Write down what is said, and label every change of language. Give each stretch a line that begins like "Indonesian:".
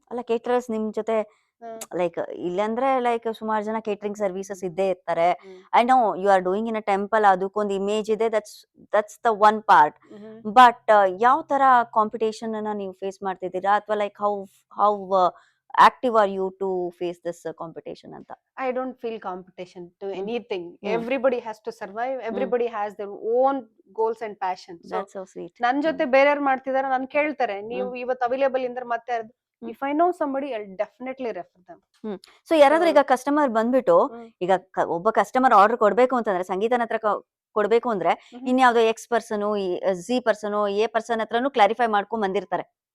Kannada: ಅಲ್ಲ, ಕೇಟರರ್ಸ್ ನಿಮ್ ಜೊತೆ ಲೈಕ್ ಇಲ್ಲಂದ್ರೆ ಲೈಕ್ ಸುಮಾರು ಜನ ಕೇಟರಿಂಗ್ ಸರ್ವಿಸಸ್ ಇದ್ದೇ ಇರ್ತಾರೆ.
English: I know you are doing in a temple,
Kannada: ಅದಕ್ಕೊಂದು ಇಮೇಜ್ ಇದೆ,
English: That's the one part.
Kannada: But ಯಾವ ತರ ಕಾಂಪಿಟೇಷನ್ ಅನ್ನ ನೀವು ಫೇಸ್ ಮಾಡ್ತಿದ್ದೀರಾ, ಅಥವಾ like
English: how active are you to face this competition
Kannada: anta?
English: I don't feel competition to anything. Everybody has to survive. Everybody has their own goals and passions. So that's so sweet.
Kannada: nan jothe ಬೇರೆಯವರು ಮಾಡ್ತಿದಾರೆ, ನಾನು ಕೇಳ್ತಾರೆ ನೀವು ಇವತ್ತು available ಇಂದ್ರೆ ಮತ್ತೆ
English: if I know somebody I'll definitely refer them.
Kannada: So ಯಾರಾದ್ರೂ ಈಗ customer ಬಂದ್ಬಿಟ್ಟು ಈಗ ಒಬ್ಬ ಕಸ್ಟಮರ್ ಆರ್ಡರ್ ಕೊಡ್ಬೇಕು ಅಂತಂದ್ರೆ ಸಂಗೀತನ ಹತ್ರ ಕೊಡ್ಬೇಕು ಅಂದ್ರೆ ಇನ್ಯಾವುದೋ ex person G person A person ಹತ್ರನು ಕ್ಲಾರಿಫೈ ಮಾಡ್ಕೊಂಡ್ ಬಂದಿರ್ತಾರೆ.